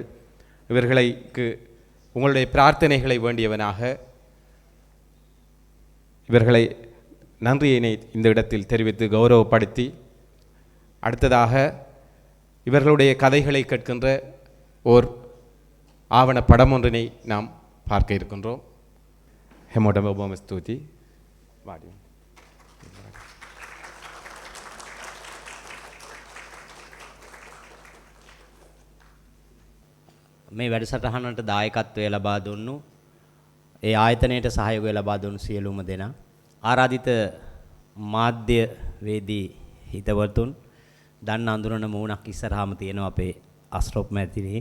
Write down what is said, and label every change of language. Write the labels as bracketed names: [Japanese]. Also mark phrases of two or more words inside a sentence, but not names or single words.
[Tamil] இவர்களுக்கு உங்களுடைய பிரார்த்தனைகளை வேண்டியவனாக இவர்களை நன்றியினை இந்த இடத்தில் தெரிவித்து கௌரவப்படுத்தி, அடுத்ததாக இவர்களுடைய கதைகளை கேட்கின்ற ஓர் ஆவண படம் ஒன்றினை நாம் பார்க்க இருக்கின்றோம். ஹெமோடம் ஒபாம ஸ்தூதி வாடி. [Sinhala] මේ වැඩසටහනට දායකත්වය ලබා දුන්නු ඒ ආයතනයට සහයෝගය ලබා දුන්නු සියලුම දෙනා, ආරාධිත මාධ්‍යවේදී හිතවතුන්, දන්න අඳුරන මූණක් ඉස්සරහාම තියෙනවා අපේ අස්රොප් මැතිණිය.